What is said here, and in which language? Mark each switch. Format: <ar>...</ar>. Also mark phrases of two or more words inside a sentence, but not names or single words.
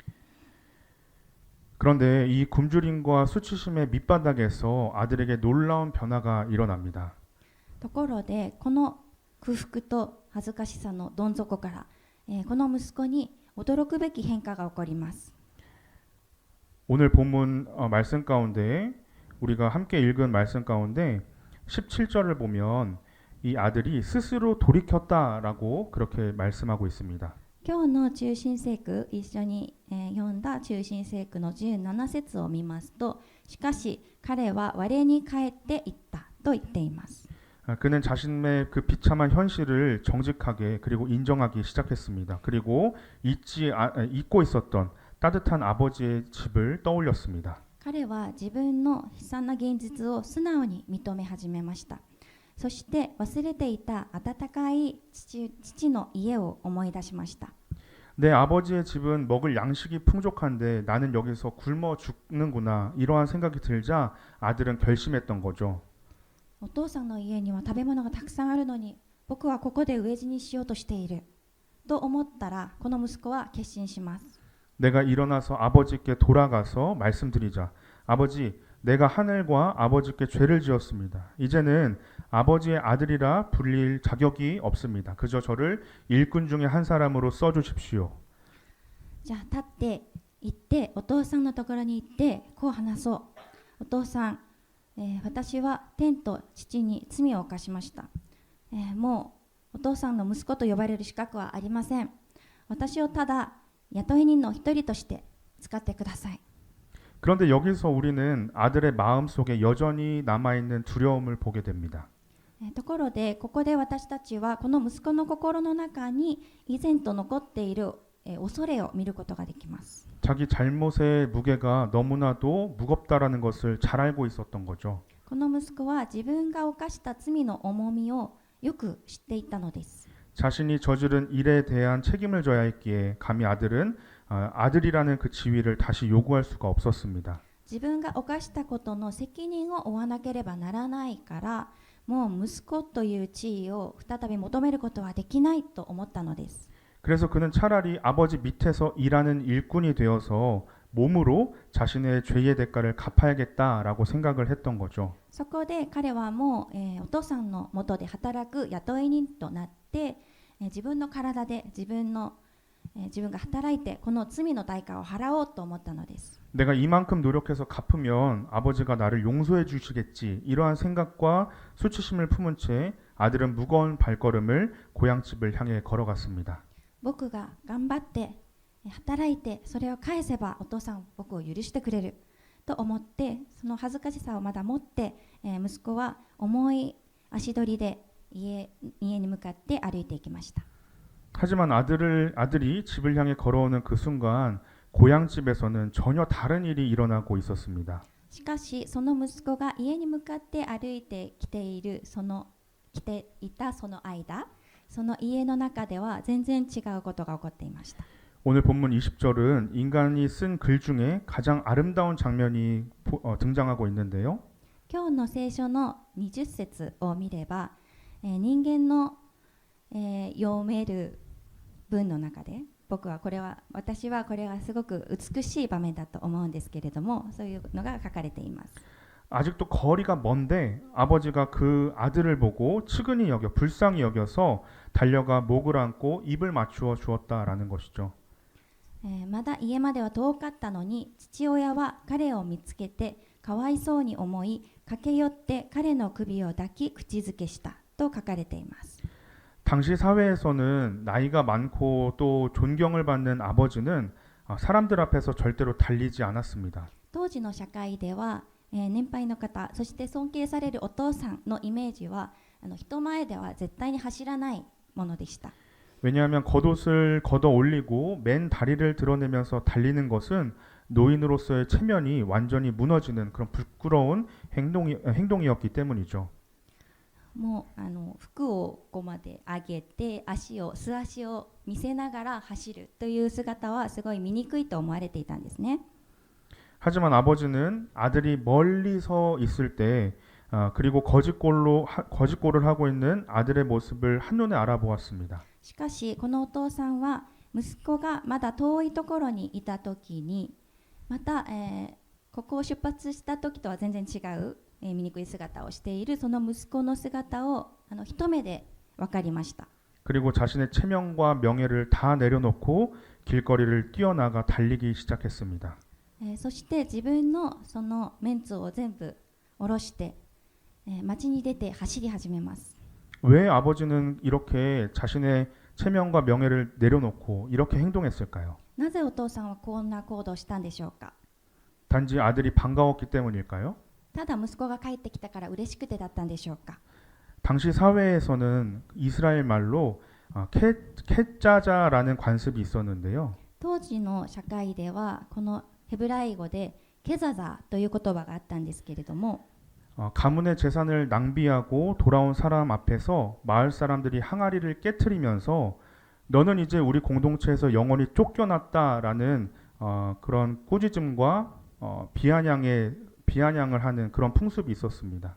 <ko>그런데 이 굶주림과 수치심의 밑바닥에서 아들에게 놀라운 변화가 일어납니다.</ko> <ja>ところでこの空腹と恥ずかしさのどん底から、この息子に驚くべき変化が起こります。</ja> <ko>오늘 본문 말씀 가운데 우리가 함께 읽은 말씀 가운데 17절을 보면 이 아들이 스스로 돌이켰다라고 그렇게 말씀하고 있습니다.</ko> <ja>今日の中心聖句、一緒に、読んだ中心聖句の17節を見ますと、しかし彼は我に帰っていったと言っています。</ja> <ko>그는 자신의 그 비참한 현실을 정직하게 그리고 인정하기 시작했습니다. 그리고 잊고 있었던 따뜻한 아버지의 집을 떠올렸습니다.</ko> <ja>彼は自分の悲惨な現実を素直に認め始めました。そして忘れていた温かい父の家を思い出しました。</ja> <ko>내 아버지의 집은 먹을 양식이 풍족한데 나는 여기서 굶어 죽는구나. 이러한 생각이 들자 아들은 결심했던 거죠.</ko> <ja>お父さんの家には食べ物がたくさんあるのに、僕はここで飢え死にしようとしていると思ったら、この息子は決心します。</ja> <ko>내가 일어나서 아버지께 돌아가서 말씀드리자. 아버지, 내가 하늘과 아버지께 죄를 지었습니다. 이제는 아버지의 아들이라 불릴 자격이 없습니다. 그저 저를 일꾼 중에 한 사람으로 써주십시오.</ko> <ja>じゃあ立って行ってお父さんのところに行ってこう話そう。お父さん、私は天と父に罪を犯しました。もうお父さんの息子と呼ばれる資格はありません。私をただ雇い人の一人として使ってください。</ja> <ko>그런데 여기서 우리는 아들의 마음속에 여전히 남아있는 두려움을 보게 됩니다.</ko> <ja>ところでここで私たちはこの息子の心の中に以前と残っている恐れを見ることができます。</ja> <ko>자기 잘못의 무게가 너무나도 무겁다라는 것을 잘 알고 있었던 거죠.</ko> <ja>この息子は自分が犯した罪の重みをよく知っていたのです。</ja> <ko>자신이 저지른 일에 대한 책임을 져야 했기에 감히 아들은 아들이라는 그 지위를 다시 요구할 수가 없었습니다.</ko> <ja>自分が犯したことの責任を負わなければならないから、もう息子という地位を再び求めることはできないと思ったのです。</ja> <ko>그래서 그는 차라리 아버지 밑에서 일하는 일꾼이 되어서 몸으로 자신의 죄의 대가를 갚아야겠다라고 생각을 했던 거죠.</ko> <ja>そこで彼はもう、お父さんの下で働く雇い人となって、自分の体で自分が働いてこの罪の代価を払おうと思ったのです。</ja> <ko>내가 이만큼 노력해서 갚으면 아버지가 나를 용서해 주시겠지. 이러한 생각과 수치심을 품은 채 아들은 무거운 발걸음을 고향집을 향해 걸어갔습니다.</ko> <ja>僕が頑張って働いてそれを返せばお父さん僕を許してくれると思って、その恥ずかしさをまだ持って、息子は重い足取りで家に向かって歩いていきました。</ja> <ko>하지만 아들이 집을 향해 걸어오는 그 순간 고향집에서는 전혀 다른 일이 일어나고 있었습니다.</ko> <ja>しかしその息子が家に向かって歩いてきていたその間、その家の中では全然違うことが起こっていました。</ja> <ko>오늘 본문 20절은 인간이 쓴 글 중에 가장 아름다운 장면이 등장하고 있는데요.</ko> <ja>今日の聖書の20節を見れば、人間の、読める文の中で私はこれはすごく美しい場面だと思うんですけれども、そういうのが書かれています。</ja> <ko>아직도 거리가 먼데 아버지가 그 아들을 보고 측은히 불쌍히 여겨서 달려가 목을 안고 입을 맞추어 주었다라는 것이죠.</ko> <ja>まだ家までは遠かったのに父親は彼を見つけてかわいそうに思い駆け寄って彼の首を抱き口づけしたと書かれています。</ja> <ko>당시 사회에서는 나이가 많고 또 존경을 받는 아버지는 사람들 앞에서 절대로 달리지 않았습니다.</ko> <ja>当時の社会では、年配の方、そして尊敬されるお父さんのイメージは人前では絶対に走らないものでした。</ja> <ko>왜냐하면 겉옷을 걷어 올리고 맨 다리를 드러내면서 달리는 것은 노인으로서의 체면이 완전히 무너지는 그런 부끄러운 행동이었기 때문이죠.</ko> <ja>もう服をここまで上げて素足を見せながら走るという姿はすごい醜いと思われていたんですね。</ja> <ko>하지만 아버지는 아들이 멀리 서 있을 때 그리고 거짓골을 하고 있는 아들의 모습을 한눈에 알아보았습니다.</ko> <ja>しかしこのお父さんは息子がまだ遠いところにいた時にまた、ここを出発した時とは全然違う、醜い姿をしているその息子の姿を一目で分かりました。</ja> <ko>그리고 자신의 체면과 명예를 다 내려놓고 길거리를 뛰어나가 달리기 시작했습니다.</ko> <ja>そして自分のそのメンツを全部下ろして、街に出て走り始めます。</ja> <ko>왜 아버지는 이렇게 자신의 체면과 명예를 내려놓고 이렇게 행동했을까요?</ko> <ja>なぜお父さんはこんな行動をしたんでしょうか。</ja> <ko>단지 아들이 반가웠기 때문일까요?</ko> <ja>ただ息子が帰ってきたから嬉しくてだったんでしょうか。</ja> <ko>당시 사회에서는 이스라엘 말로 케짜자라는 관습이 있었는데요.</ko> <ja>当時の社会ではこのヘブライ語でケザザという言葉があったんですけれども、</ja> <ko>가문의 재산을 낭비하고 돌아온 사람 앞에서 마을 사람들이 항아리를 깨트리면서 너는 이제 우리 공동체에서 영원히 쫓겨났다라는 그런 꾸짖음과 비아냥을 하는 그런 풍습이 있었습니다.</ko>